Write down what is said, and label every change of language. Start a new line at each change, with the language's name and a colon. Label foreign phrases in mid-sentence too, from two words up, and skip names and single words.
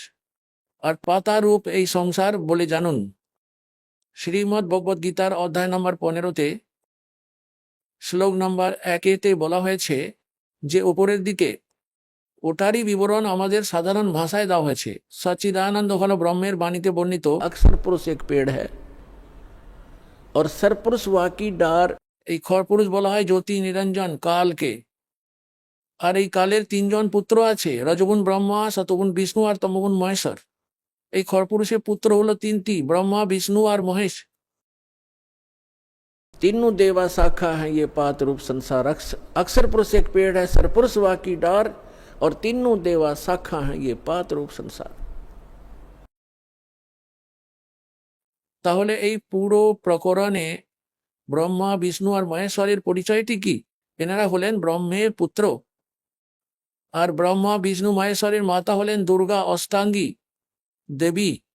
Bangla: আর পাতা রূপ এই সংসার বলে জানুন। শ্রীমদ্ ভগবদ গীতার অধ্যায় নম্বর 15-তে শ্লোক নম্বর 1-তে বলা হয়েছে যে উপরের দিকে ওটারই বিবরণ আমাদের সাধারণ ভাষায় দেওয়া হয়েছে। সচ্চিদানন্দ হল ব্রহ্মের বাণীতে বর্ণিত
Hindi: अक्षर पुरुष एक पेड़ है और सरपुरुष वाकी डार
Bangla: এই খরপুরুষ বলা হয় জ্যোতি নিরঞ্জন কালকে। আর এই কালের তিনজন পুত্র আছে, রজগুণ ব্রহ্মা, শতগুণ বিষ্ণু আর তমগুণ মহেশ্বর। এই খরপুরুষের পুত্র হলো তিনটি, ব্রহ্মা, বিষ্ণু আর মহেশ।
Hindi: तीनों देवा शाखा है ये पात रूप संसार। अक्षर पुरुष एक पेड़ है, सरपुरुष वा की डार, और तीनों देवा शाखा है ये पात रूप संसार।
Bangla: তাহলে এই পুরো প্রকরণে ব্রহ্মা, বিষ্ণু আর মহেশ্বরের পরিচয়টি কি? এনারা হলেন ব্রহ্মের পুত্র। আর ব্রহ্মা, বিষ্ণু, মহেশ্বরের মাতা হলেন দুর্গা অষ্টাঙ্গী দেবী।